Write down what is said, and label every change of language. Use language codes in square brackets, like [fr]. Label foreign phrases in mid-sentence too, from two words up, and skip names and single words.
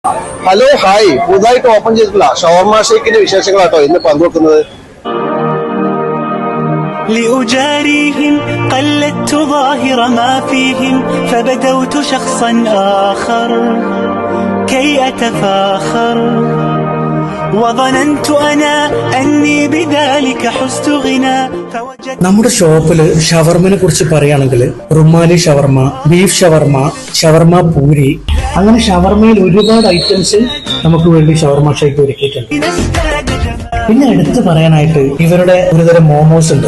[en] hello hi, [ml] പുതുതായിട്ട് ഓപ്പൺ ചെയ്തിട്ടുള്ള ഷവർമ ഷേക്കിന്റെ വിശേഷങ്ങളാട്ടോ ഇന്ന് പങ്കുവെക്കുന്നത്. [ar] لأجاريهم قلدت ظاهر ما فيهم فبدوت شخصا آخر كي أتفاخر وظننت أنا أني بذلك حزت غنى [ml] നമ്മുടെ ഷോപ്പില് ഷവർമനെ കുറിച്ച് പറയുകയാണെങ്കിൽ റുമാലി ഷവർമ, ബീഫ് ഷവർമ, ഷവർമ പൂരി, അങ്ങനെ ഷവർമയിൽ ഒരുപാട് ഐറ്റംസ് നമുക്ക് വേണ്ടി ഷവർമ ഷേക്ക് ഒരുക്കിയിട്ടുണ്ട്. പിന്നെ എടുത്തു പറയാനായിട്ട് ഇവരുടെ ഒരുതരം മോമോസ് ഉണ്ട്.